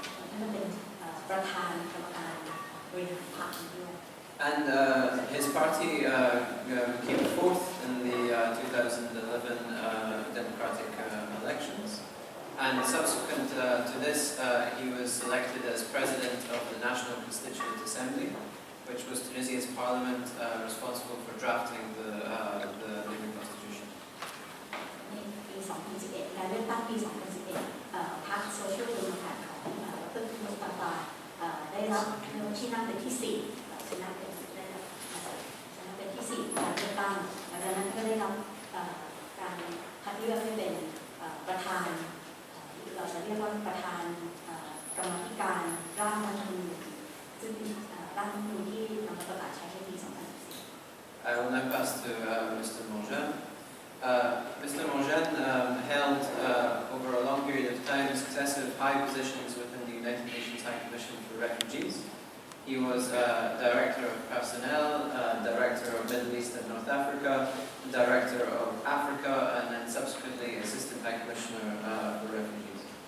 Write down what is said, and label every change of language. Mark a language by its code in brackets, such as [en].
[th] ท่านเป็นประธานกรรมการบริหารพรรคด้วย [en] And his party came 4th in the 2011 democratic elections. And subsequent to this, he was selected as president of the National Constituent Assembly, which was Tunisia's parliament responsible for drafting the new constitution. [th] ในปี 2011 การเลือกตั้งปี 2011 พรรค Social Democrat ของดร. มุสตาฟาได้รับที่นั่งเป็นที่ 4 ชนะเป็นที่ 4 การเลือกตั้งและดังนั้นก็ได้รับการคัดเลือกให้เป็นประธานเราจะเรียกว่าประธานกรรมาธิการร่างรัฐธรรมนูญซึ่งร่างรัฐธรรมนูญที่นำมาประกาศใช้ในปี 2014 [en] I will now pass to Mr. Morjan. Mr. Morjan held over a long period of time successive high positions within the United Nations High Commission for Refugees. He was Director of Personnel, Director of Middle East and North Africa, Director of Africa, and then subsequently Assistant High Commissioner for Refugees.